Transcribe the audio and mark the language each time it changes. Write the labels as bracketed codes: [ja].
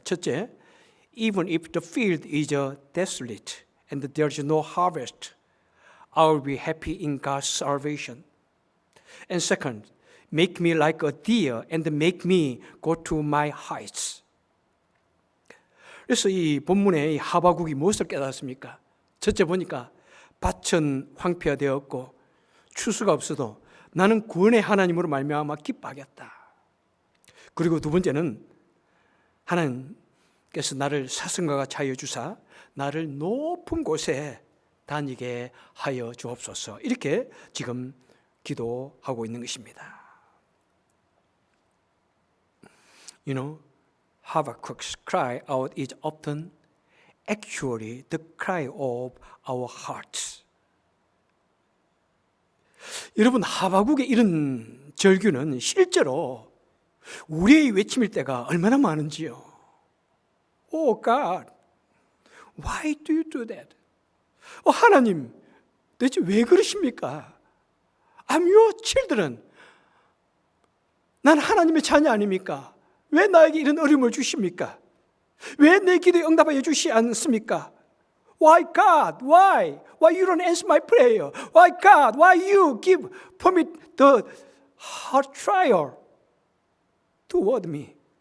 [ko] 첫째, [en] even if the field is desolate and there is no harvest, I will be happy in God's salvation. And second, make me like a deer and make me go to my heights. [ko] 그래서 이 본문에 이 하박국이 무엇을 깨달았습니까? 첫째 보니까 밭은 황폐화되었고 추수가 없어도 나는 구원의 하나님으로 말미암아 기뻐하겠다. 그리고 두 번째는 하나님께서 나를 사슴과 차여 주사 나를 높은 곳에 다니게 하여 주옵소서. 이렇게 지금 기도하고 있는 것입니다. [en] You know, Habakkuk's cry out is often actually the cry of our hearts. [ko] 여러분, 하박국의 이런 절규는 실제로 우리의 외침일 때가 얼마나 많은지요. [en] Oh God, why do you do that? [ko] 하나님, 대체 왜 그러십니까? [en] I'm your children. [ko] 난 하나님의 자녀 아닙니까? 왜 나에게 이런 어려움을 주십니까? 왜 내 기도에 응답하여 주시지 않습니까? [en] Why God? Why? Why you don't answer my prayer? Why God? Why you give permit the hard trial toward me?